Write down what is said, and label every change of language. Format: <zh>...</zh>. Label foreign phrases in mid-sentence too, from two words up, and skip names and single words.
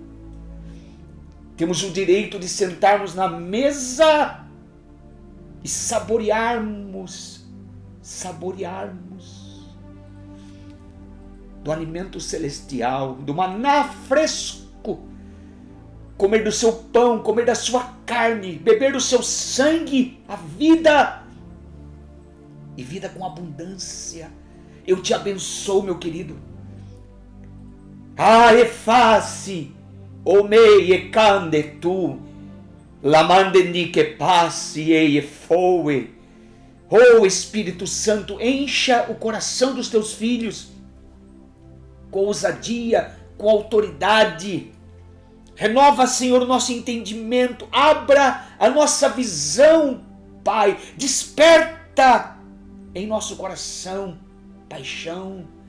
<pt>Temos o direito de sentarmos na mesa e saborearmos do alimento celestial, do maná fresco, comer do seu pão, comer da sua carne, beber do seu sangue, a vida, e vida com abundância. Eu te abençoo, meu querido. Effaci, o mei e cande tu, la mandeni que passi e foe. Oh Espírito Santo, encha o coração dos teus filhos com ousadia, com autoridade. Renova, Senhor, o nosso entendimento. Abra a nossa visão, Pai. Desperta em nosso coração paixão.</pt>